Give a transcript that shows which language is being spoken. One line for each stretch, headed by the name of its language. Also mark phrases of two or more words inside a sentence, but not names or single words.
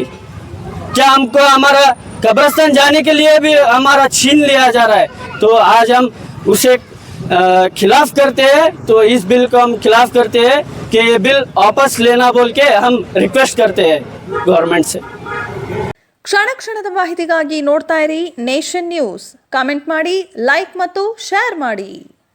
Hindi: क्या हमको हमारा कब्रिस्तान जाने के लिए भी हमारा छीन लिया जा रहा है? तो आज हम उसे खिलाफ करते हैं। तो इस बिल को हम खिलाफ करते हैं कि ये बिल वापस लेना बोल के हम रिक्वेस्ट करते हैं गवर्नमेंट से।
Kannada: ಕ್ಷಣ ಕ್ಷಣದ ಮಾಹಿತಿಗಾಗಿ ನೋಡ್ತಾ ಇರಿ ನೇಷನ್ ನ್ಯೂಸ್. ಕಾಮೆಂಟ್ ಮಾಡಿ, ಲೈಕ್ ಮತ್ತು ಶೇರ್ ಮಾಡಿ.